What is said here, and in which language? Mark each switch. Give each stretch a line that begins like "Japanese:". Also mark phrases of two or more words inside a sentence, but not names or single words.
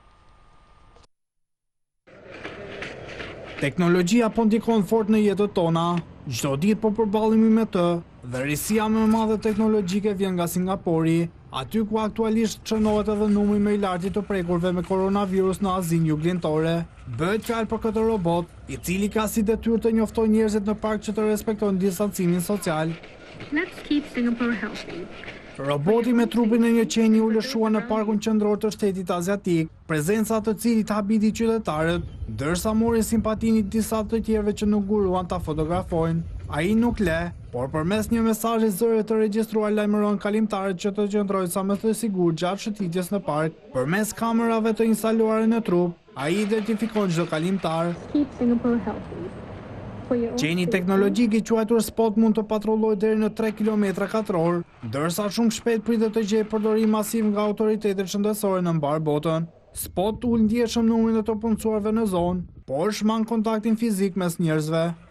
Albanian: Teknologjia po ndikon fort në jetët tona, çdo ditë po përballemi me të, dhe risia më e madhe teknologjike vjen nga Singapuri, aty ku aktualisht çënohet edhe numri më i lartë i të prekurve me koronavirus në Azinë Juglindore. Bëhet fjalë për këtë robot, i cili ka si detyrë të njoftojë njerëzit në park që të respektojnë distancimin social.
English: Let's keep Singapore healthy.
Albanian: Roboti me trupin e një qeni u lëshua në parkun qendror të shtetit aziatik, prezenca të cilit habiti qytetarët, ndërsa mori simpatinë disa të tjerëve që nuk guruan ta fotografojnë. Ai nuk le, por përmes një mesazhi zëri të regjistruar lajmëron kalimtarët që të qëndrojnë sa më të sigurt gjatë shëtitjes në park. Përmes kamerave të instaluara në trup, ai identifikon çdo kalimtar.
English: Keep Singapore healthy.
Albanian: Qeni teknologjik i quajtur Spot mund të patrullojë deri në 3 km/h, ndërsa shumë shpejt pritet të gjejë përdorim masiv nga autoritetet shëndetësore në mbar botën. Spot ul ndjeshëm numrin e të punësuarve në zonë, por shman kontaktin fizik mes njerëzve.